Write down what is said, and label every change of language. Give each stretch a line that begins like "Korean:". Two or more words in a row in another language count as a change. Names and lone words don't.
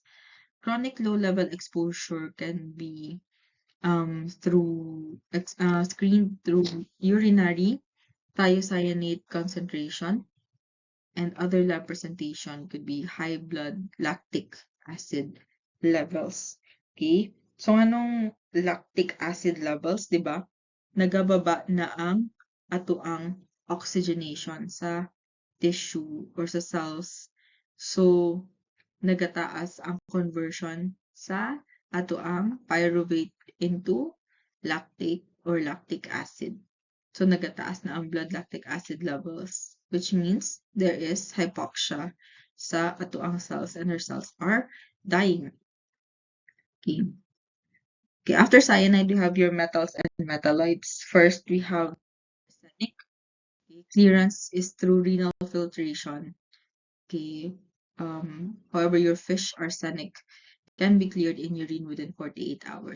English: Chronic low-level exposure can be screened through urinary thiocyanate concentration, and other lab presentation could be high blood lactic acid levels. Okay? So,
Hiligaynon: anong
English: lactic acid levels,
Filipino: di ba?
Hiligaynon: Nagababa na ang oxygenation sa tissue or sa cells. So, nagataas ang conversion sa ang
English: pyruvate into lactate or lactic acid.
Hiligaynon: So, nagataas na ang
English: blood lactic acid levels, which means there is hypoxia
Hiligaynon: sa ang
English: cells and our cells are dying. Okay. Okay, after cyanide, we have your metals and metalloids. First, we have arsenic. Okay, clearance is through renal filtration. Okay. However, your fish arsenic can be cleared in urine within 48 hours.